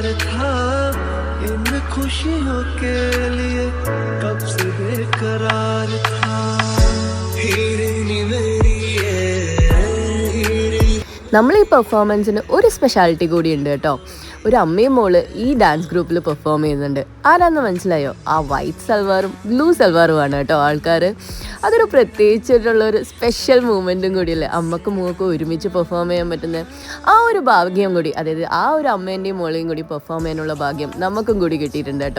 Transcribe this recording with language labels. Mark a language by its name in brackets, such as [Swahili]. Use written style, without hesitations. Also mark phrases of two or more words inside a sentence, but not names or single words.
[Hindi] था इन खुशियों के लिए, कब से बेकरार था हीरे मेरी [Malayalam] നമ്മൾ ഈ പെർഫോമൻസിന് ഒരു സ്പെഷ്യാലിറ്റി കൂടി ഉണ്ട് കേട്ടോ. ഒരു അമ്മയും മോള് ഈ ഡാൻസ് ഗ്രൂപ്പിൽ പെർഫോം ചെയ്യുന്നുണ്ട്. ആരാന്ന് മനസ്സിലായോ? ആ വൈറ്റ് സൽവാറും ബ്ലൂ സൽവാറുമാണ് കേട്ടോ ആൾക്കാർ. അതൊരു പ്രത്യേകിച്ചിട്ടുള്ളൊരു സ്പെഷ്യൽ മൂമെൻറ്റും കൂടിയല്ലേ, അമ്മക്കും മോക്കും ഒരുമിച്ച് പെർഫോം ചെയ്യാൻ പറ്റുന്ന ആ ഒരു ഭാഗ്യം കൂടി, അതായത് ആ ഒരു അമ്മേൻ്റെയും മോളെയും കൂടി പെർഫോം ചെയ്യാനുള്ള ഭാഗ്യം നമുക്കും കൂടി കിട്ടിയിട്ടുണ്ട് കേട്ടോ.